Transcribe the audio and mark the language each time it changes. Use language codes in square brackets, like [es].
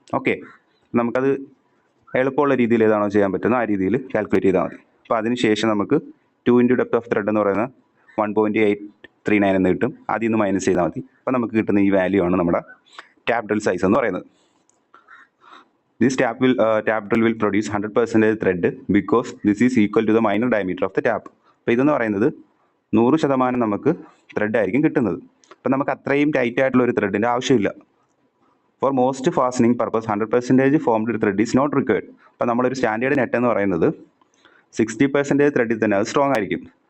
[ml] Okay, നമുക്കത് എളുപ്പമുള്ള രീതിയിൽ ഏതാണോ ചെയ്യാൻ പറ്റുന്നത് ആ രീതിയിൽ കാൽക്കുലേറ്റ് ചെയ്താൽ മതി. അപ്പോൾ അതിന് ശേഷം നമുക്ക് 2 ഇൻറ്റു ഡെപ്ത് ഓഫ് ത്രെഡ് എന്ന് പറയുന്നത് 1.839 എന്ന് കിട്ടും. അതിൽ നിന്ന് മൈനസ് ചെയ്താൽ മതി. അപ്പോൾ നമുക്ക് കിട്ടുന്ന ഈ വാല്യൂ ആണ് നമ്മുടെ ടാപ്പ് ഡ്രിൽ സൈസ് എന്ന് പറയുന്നത്. [en] This tap drill will produce 100% thread because this is equal to the minor diameter of the tap. [ml] അപ്പോൾ ഇതെന്ന് പറയുന്നത് 100% നമുക്ക് ത്രെഡ് ആയിരിക്കും കിട്ടുന്നത്. അപ്പോൾ നമുക്ക് അത്രയും ടൈറ്റ് ആയിട്ടുള്ള ഒരു ത്രെഡിൻ്റെ ആവശ്യമില്ല. [en] For most fastening purpose 100% formed thread is not required. [ml] അപ്പോൾ നമ്മളൊരു സ്റ്റാൻഡേർഡ് നെറ്റ് എന്ന് പറയുന്നത് 60% ത്രെഡിൽ തന്നെ അത് സ്ട്രോങ് ആയിരിക്കും.